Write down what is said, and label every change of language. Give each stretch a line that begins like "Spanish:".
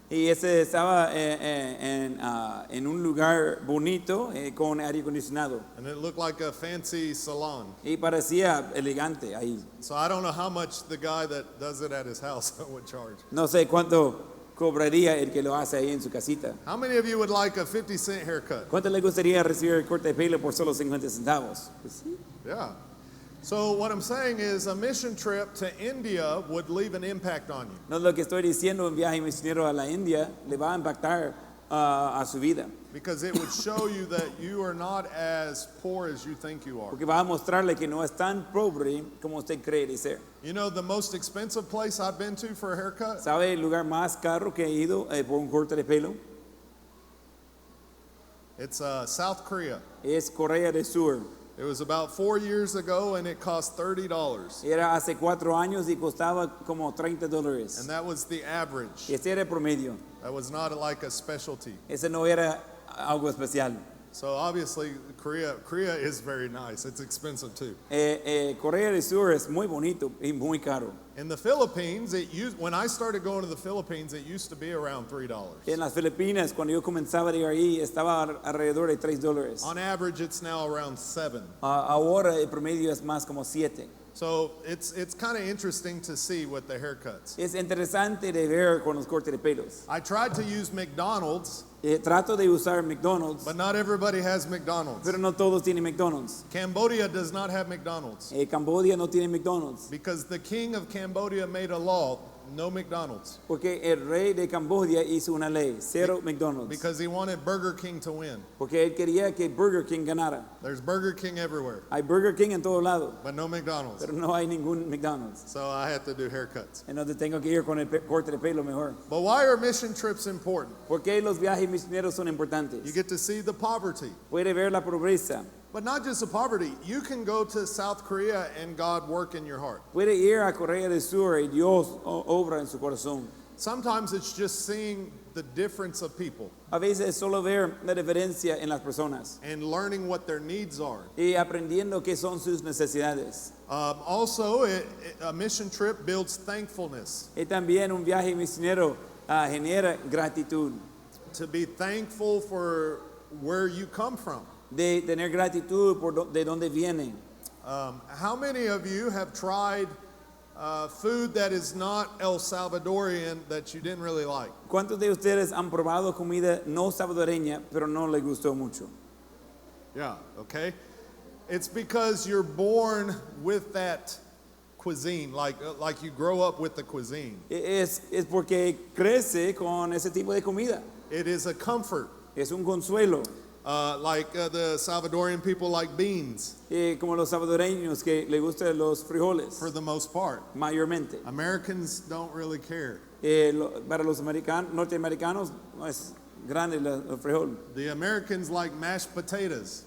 Spanish: Y ese estaba en un lugar bonito con aire acondicionado.
English: And it looked like a fancy salon.
Spanish: Y parecía elegante ahí.
English: So I don't know how much the guy that does it at his house would charge.
Spanish: No sé cuánto cobraría el que lo hace ahí en su casita.
English: How many of you would like a 50-cent haircut?
Spanish: ¿Cuánto le gustaría recibir el corte de pelo por solo 50 centavos? Pues sí.
English: Yeah. So what I'm saying is a mission trip to India would leave an impact on you.
Spanish: No, lo que estoy diciendo, un viaje misionero a la India le va a impactar a su vida.
English: because it would show you that you are not as poor as you think you are.
Spanish: Porque va a mostrarle que no es tan pobre como usted cree de ser.
English: You know the most expensive place I've been to for a haircut?
Spanish: ¿Sabe el lugar más caro que he ido por un corte de pelo?
English: It's South Korea.
Spanish: Es Corea del Sur.
English: It was about 4 years ago and it cost $30.
Spanish: Era hace 4 años y costaba como $30.
English: And that was the average.
Spanish: Ese era el promedio.
English: That was not like a specialty.
Spanish: Ese no era algo especial.
English: So obviously Korea is very nice. It's expensive too.
Spanish: Corea del Sur es muy bonito y muy caro.
English: In the Philippines, when I started going to the Philippines, it used to be around $3.
Spanish: En las Filipinas, cuando yo comenzaba a ir ahí, estaba alrededor de $3.
English: On average, it's now around $7.
Spanish: Ahora el promedio es más como 7.
English: So it's kind of interesting to see with the haircuts.
Spanish: Es interesante de ver con los cortes de pelos.
English: I tried to use McDonald's,
Spanish: Trato de usar McDonald's,
English: but not everybody has McDonald's.
Spanish: pero no todos tienen McDonald's.
English: Cambodia does not have McDonald's
Spanish: Cambodia no tiene McDonald's.
English: because the king of Cambodia made a law, no McDonald's,
Spanish: Porque el rey de Cambodia hizo una ley, 0 McDonald's.
English: because he wanted Burger King to win.
Spanish: Porque él quería que Burger King ganara.
English: There's Burger King everywhere,
Spanish: Hay Burger King en todo lado,
English: but no McDonald's.
Spanish: pero no hay ningún McDonald's.
English: So I had to do haircuts.
Spanish: Entonces tengo que ir con el corte de pelo mejor.
English: But why are mission trips important?
Spanish: ¿Por qué los viajes misioneros son importantes?
English: You get to see the poverty.
Spanish: Puede ver la pobreza.
English: But not just the poverty. You can go to South Korea and God work in your heart.
Spanish: Puede ir a Corea del Sur y Dios obra en su corazón.
English: Sometimes it's just seeing the difference of people
Spanish: A veces es solo ver la diferencia en las personas
English: and learning what their needs are.
Spanish: y aprendiendo qué son sus necesidades.
English: Also, a mission trip builds thankfulness.
Spanish: Y también un viaje misionero genera gratitud,
English: To be thankful for where you come from.
Spanish: de tener gratitud de donde vienen.
English: How many of you have tried food that is not El Salvadorian that you didn't really like?
Spanish: ¿Cuántos de ustedes han probado comida no salvadoreña pero no les gustó mucho?
English: Yeah, okay. It's because you're born with that cuisine, like you grow up with the cuisine.
Spanish: Es porque crece con ese tipo de comida.
English: It is a comfort.
Spanish: Es un consuelo.
English: Like the Salvadorian people like beans
Spanish: Como los salvadoreños que les gustan los frijoles,
English: for the most part.
Spanish: mayormente.
English: Americans don't really care.
Spanish: Para los norteamericanos no es grande el frijol.
English: The Americans like mashed potatoes.